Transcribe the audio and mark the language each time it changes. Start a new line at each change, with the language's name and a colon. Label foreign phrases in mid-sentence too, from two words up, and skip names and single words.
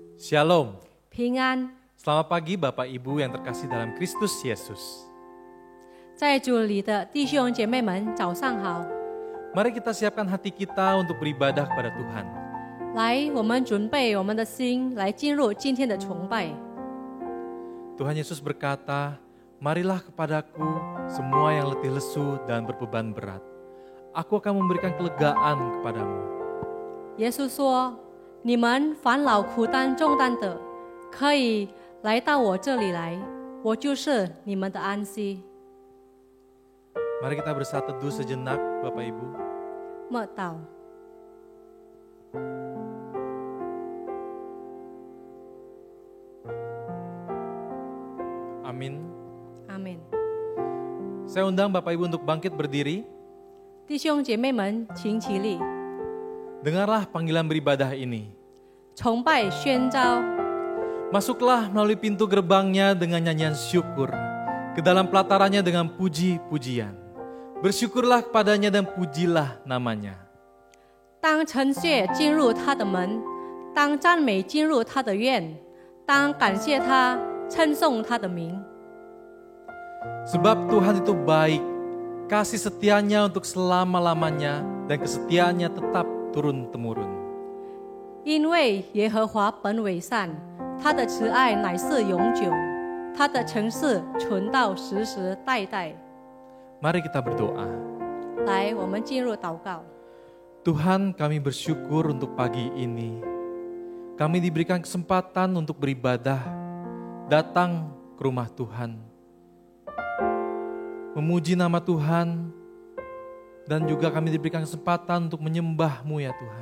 Indonesian: Shalom.
Chinese: 平安。
Indonesian: Selamat pagi Bapak Ibu yang terkasih dalam Kristus Yesus.
Chinese: 在主里的弟兄姐妹们，早上好！
Indonesian: Mari kita siapkan hati kita untuk beribadah kepada Tuhan.
Chinese: 来，我们准备我们的心，来进入今天的崇拜。
Indonesian: Tuhan Yesus berkata, marilah kepadaku semua yang letih lesu dan berbeban berat. Aku akan memberikan kelegaan kepadamu.
Chinese: 耶稣说：“你们烦恼苦担重担的，可以来到我这里来，我就是你们的安息。”
Indonesian: Mari kita bersatu teduh sejenak Bapak Ibu.
Chinese: 默祷。
Indonesian: Amin.
Chinese: 阿门。
Indonesian: Saya undang Bapak Ibu untuk bangkit berdiri.
Chinese: 弟兄姐妹们，请起立，
Indonesian: Dengarlah panggilan beribadah ini.
Chinese: 崇拜宣召。
Indonesian: Masuklah melalui pintu gerbangnya dengan nyanyian syukur, ke dalam pelatarannya dengan puji-pujian. Bersyukurlah kepadanya dan pujilah namanya.
Chinese: 当称谢进入他的门，当赞美进入他的院，当感谢他，称颂他的名。
Indonesian: Sebab Tuhan itu baik, kasih setianya untuk selama-lamanya, dan kesetiaannya tetap turun-temurun.
Chinese: 因为耶和华本为善，他的慈爱乃是永久，他的诚实存到世世代代。
Indonesian: Mari kita berdoa.
Chinese: 来，我们进入祷告。
Indonesian: Tuhan, kami bersyukur untuk pagi ini. Kami diberikan kesempatan untuk beribadah, datang ke rumah Tuhan, memuji nama Tuhan, dan juga kami diberikan kesempatan untuk menyembah-Mu ya Tuhan.